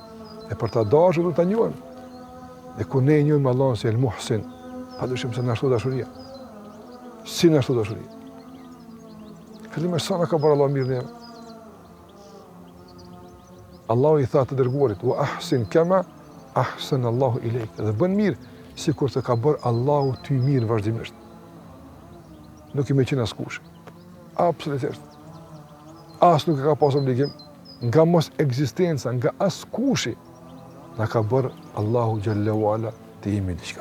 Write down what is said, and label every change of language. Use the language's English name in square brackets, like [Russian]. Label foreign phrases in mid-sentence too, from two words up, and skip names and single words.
[Albanian] E për ta dashur do ta njohim. Dhe kur ne e njohim Allahun si El Muhsin, padyshim se na shto dashuria. Si na shto dashuria? Fillimisht sa na ka bërë Allah mirë ne. Allahu i tha të dërguarit: [Arabic] "وأحسن كما أحسن الله إليك." [Albanian] Dhe bën mirë sikur të ka bërë Allahu ty mirë vazhdimisht. Nuk i më qenë askush. Absolutisht. As nuk e ka pas obligim nga mos ekzistenca, nga askushi. Na ka bërë Allahu [Arabic] جل وعلا [Albanian] të jemi diçka.